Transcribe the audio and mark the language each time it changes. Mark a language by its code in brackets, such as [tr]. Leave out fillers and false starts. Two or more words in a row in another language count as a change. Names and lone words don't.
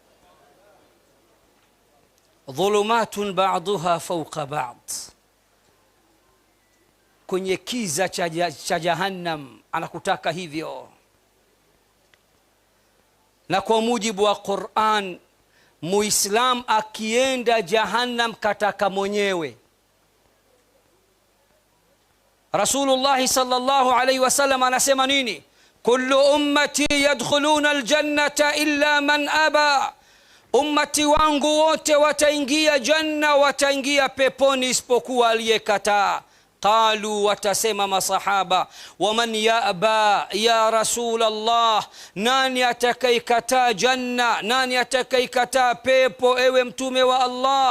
[ar] ظلمات بعضها فوق بعض, [sw] kwenye kiza cha Jahannam, anakutaka hivyo. Na kwa mujibu wa Qur'an, Muislam akienda Jahannam kataka mwenyewe. Rasulullah [ar] صلى الله عليه وسلم [sw] anasema nini? [ar] كل أمتي يدخلون الجنة إلا من أبى, [sw] ummati wangu wote wataingia janna, wataingia peponi isipokuwa aliyekataa. Qalu, watasema masahaba, [ar] ومن يأبى يا رسول الله, [sw] nani atakayekataa janna, nani atakayekataa pepo ewe mtume wa Allah?